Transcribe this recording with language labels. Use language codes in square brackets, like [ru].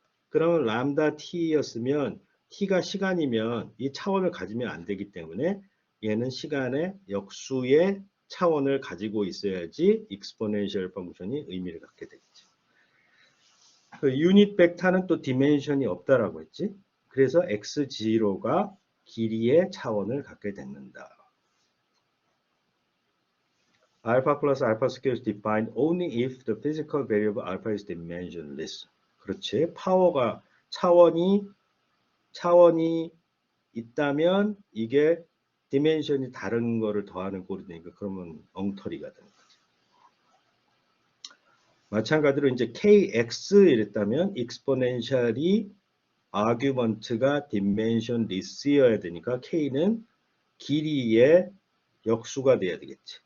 [ko] 그러면 람다 t였으면 t가 시간이면 이 차원을 가지면 안 되기 때문에 얘는 시간의 역수의 차원을 가지고 있어야지 익스포넨셜 펑션이 의미를 갖게 되겠지. 그 유닛 벡터는 또 디멘션이 없다라고 했지. 그래서 x0가 길이의 차원을 갖게 된다. 알파 플러스 알파 스퀘어 [en] is defined only if the physical variable alpha is dimensionless. [ko] 그렇지. 파워가 차원이 있다면 이게 디멘션이 다른 거를 더하는 꼴이 되니까 그러면 엉터리가 되는 거지. 마찬가지로 이제 kx 이랬다면 익스포넨셜이 아규먼트가 디멘션리스여야 되니까 k는 길이의 역수가 돼야 되겠지.